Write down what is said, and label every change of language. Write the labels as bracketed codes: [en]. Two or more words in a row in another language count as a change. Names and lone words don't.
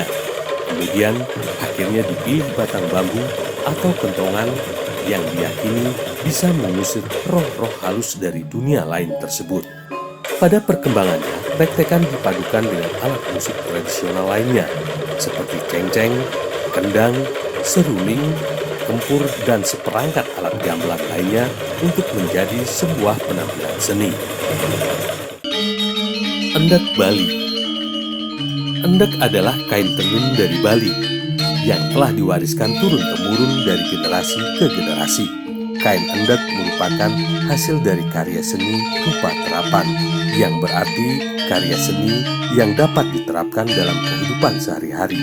[id] Kemudian akhirnya dipilih batang bambu atau kentongan yang diyakini bisa mengusir roh-roh halus dari dunia lain tersebut. Pada perkembangannya, tek-tekan dipadukan dengan alat musik tradisional lainnya, seperti cengceng, kendang, seruling, kempur, dan seperangkat alat gamelan lainnya untuk menjadi sebuah penampilan seni. Endek Bali. Endek adalah kain tenun dari Bali yang telah diwariskan turun-temurun dari generasi ke generasi. kain endek merupakan hasil dari karya seni rupa terapan, yang berarti karya seni yang dapat diterapkan dalam kehidupan sehari-hari.